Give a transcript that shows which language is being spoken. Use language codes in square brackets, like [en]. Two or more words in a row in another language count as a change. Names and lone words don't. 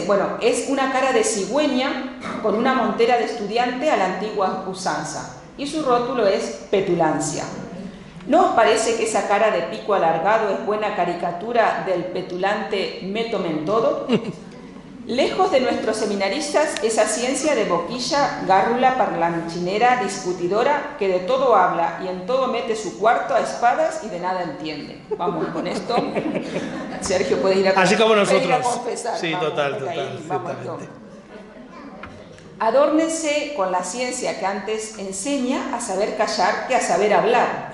[es] Bueno, es una cara de cigüeña con una montera de estudiante a la antigua usanza. Y su rótulo es petulancia. ¿No os parece que esa cara de pico alargado es buena caricatura del petulante me tomen todo? Lejos de nuestros seminaristas, esa ciencia de boquilla, gárrula, parlanchinera, discutidora, que de todo habla y en todo mete su cuarto a espadas y de nada entiende. Vamos, con esto, Sergio puede ir a así como nosotros. Ir a confesar. Sí, vamos, total, ahí, vamos, ciertamente. Adórnense con la ciencia que antes enseña a saber callar que a saber hablar.